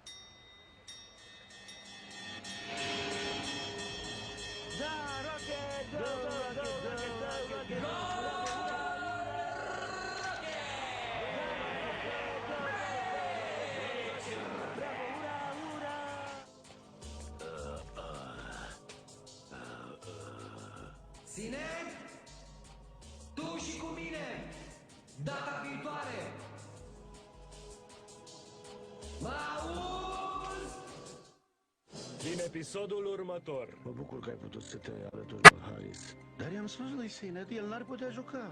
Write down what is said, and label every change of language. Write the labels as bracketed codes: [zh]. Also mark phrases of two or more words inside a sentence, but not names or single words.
[ro] Da, [en] Rocket! Go, go, go, Rocket, go, Rocket! Go! [ro] Sined? Tu și cu mine! Data viitoare! Mă auzi? Din episodul următor. Mă bucur că ai putut să te alături de Harris. Dar i-am spus lui Sined, el n-ar putea juca.